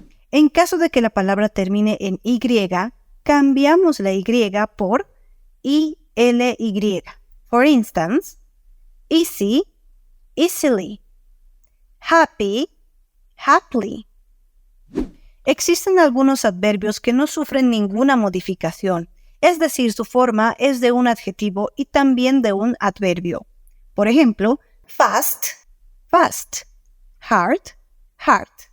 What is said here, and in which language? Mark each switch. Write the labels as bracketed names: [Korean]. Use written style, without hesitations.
[Spanish] En caso de que la palabra termine en y, cambiamos la y por ily. [English] For instance, easy, easily. Happy, happily. [Spanish] Existen algunos adverbios que no sufren ninguna modificación, es decir, su forma es de un adjetivo y también de un adverbio. Por ejemplo, fast, fast, hard, hard.